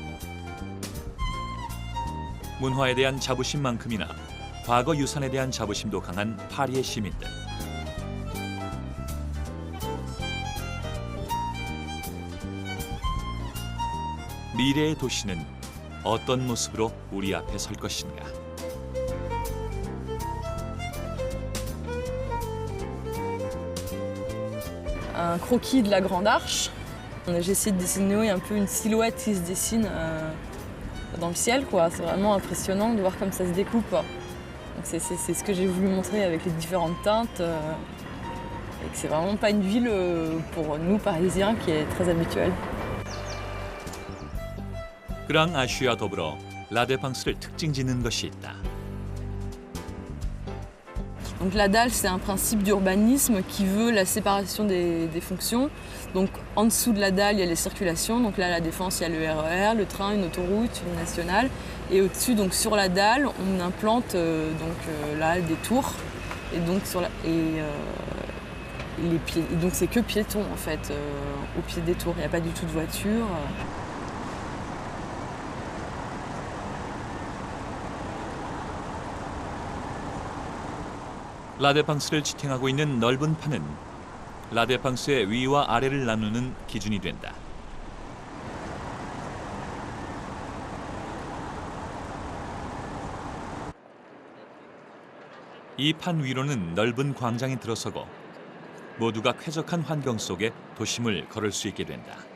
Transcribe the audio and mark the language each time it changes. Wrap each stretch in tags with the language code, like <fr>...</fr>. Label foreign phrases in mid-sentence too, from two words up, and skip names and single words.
<ko>문화에 대한 자부심만큼이나 과거 유산에 대한 자부심도 강한 파리의 시민들. 미래의 도시는 어떤 모습으로 우리 앞에 설 것인가?</ko> <fr>Un croquis de la Grande Arche J'ai essayé de dessiner un peu une silhouette qui se dessine dans le ciel, quoi. C'est vraiment impressionnant de voir comme ça se découpe. Donc c'est ce que j'ai voulu montrer avec les différentes teintes. Et que c'est vraiment pas une ville pour nous Parisiens qui est très habituelle.</fr> <ko>그랑 아쉬와 더불어 라데팡스를 특징 짓는 것이 있다.</ko> <fr>Donc la dalle, c'est un principe d'urbanisme qui veut la séparation des fonctions. Donc en dessous de la dalle, il y a les circulations. Donc là, à la Défense, il y a le RER, le train, une autoroute, une nationale. Et au-dessus, donc sur la dalle, on implante là des tours. Et donc les pieds. Et donc c'est que piétons en fait au pied des tours. Il n'y a pas du tout de voiture.</fr> <ko>라데팡스를 지탱하고 있는 넓은 판은 라데팡스의 위와 아래를 나누는 기준이 된다. 이 판 위로는 넓은 광장이 들어서고 모두가 쾌적한 환경 속에 도심을 걸을 수 있게 된다.</ko>